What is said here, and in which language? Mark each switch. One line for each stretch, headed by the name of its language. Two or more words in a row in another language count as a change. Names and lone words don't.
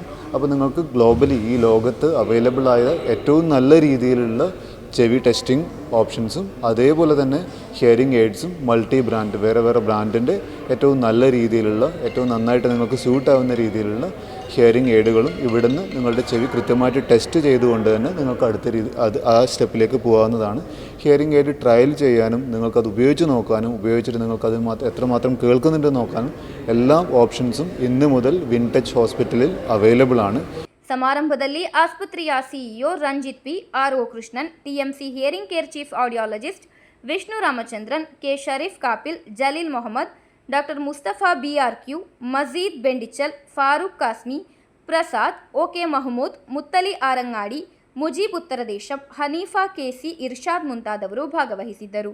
Malayalam: അപ്പോൾ നിങ്ങൾക്ക് ഗ്ലോബലി ഈ ലോകത്ത് അവൈലബിൾ ആയ ഏറ്റവും നല്ല രീതിയിലുള്ള ചെവി ടെസ്റ്റിംഗ് ഓപ്ഷൻസും അതേപോലെ തന്നെ ഹിയറിംഗ് എയ്ഡ്സും
English: multi brand
Malayalam: വേറെ ബ്രാൻഡിൻ്റെ ഏറ്റവും നല്ല രീതിയിലുള്ള ഏറ്റവും നന്നായിട്ട് നിങ്ങൾക്ക് സ്യൂട്ടാവുന്ന രീതിയിലുള്ള ഹിയറിംഗ് എയ്ഡുകളും ഇവിടുന്ന് നിങ്ങളുടെ ചെവി കൃത്യമായിട്ട് ടെസ്റ്റ് ചെയ്തുകൊണ്ട് തന്നെ നിങ്ങൾക്ക് അടുത്ത ആ സ്റ്റെപ്പിലേക്ക് പോകാവുന്നതാണ്.
English: hearing aid trial
Malayalam: ചെയ്യാനും നിങ്ങൾക്കത് ഉപയോഗിച്ച് നോക്കാനും ഉപയോഗിച്ചിട്ട് നിങ്ങൾക്കത് എത്രമാത്രം കേൾക്കുന്നുണ്ടെന്ന് നോക്കാനും എല്ലാ ഓപ്ഷൻസും ഇന്ന് മുതൽ വിൻറ്റേജ് ഹോസ്പിറ്റലിൽ അവൈലബിൾ ആണ്.
Kannada: ಸಮಾರಂಭದಲ್ಲಿ ಆಸ್ಪತ್ರೆಯ ಸಿಇಒ ರಂಜಿತ್ ಪಿ, ಆರ್ಒ ಕೃಷ್ಣನ್, ಟಿಎಂಸಿ
English: hearing care chief audiologist
Kannada: ವಿಷ್ಣು ರಾಮಚಂದ್ರನ್, ಕೆ ಶರೀಫ್ ಕಾಪಿಲ್, ಜಲೀಲ್ ಮೊಹಮ್ಮದ್, ಡಾಕ್ಟರ್ ಮುಸ್ತಫಾ BRQ, ಮಜೀದ್ ಬೆಂಡಿಚಲ್, ಫಾರೂಕ್ ಕಾಸ್ಮಿ, ಪ್ರಸಾದ್, ಓಕೆ ಮಹಮೂದ್, ಮುತ್ತಲಿ ಆರಂಗಾಡಿ, ಮುಜೀಬ್ ಉತ್ತರ ದೇಶಂ, ಹನೀಫಾ ಕೆಸಿ, ಇರ್ಷಾದ್ ಮುಂತಾದವರು ಭಾಗವಹಿಸಿದ್ದರು.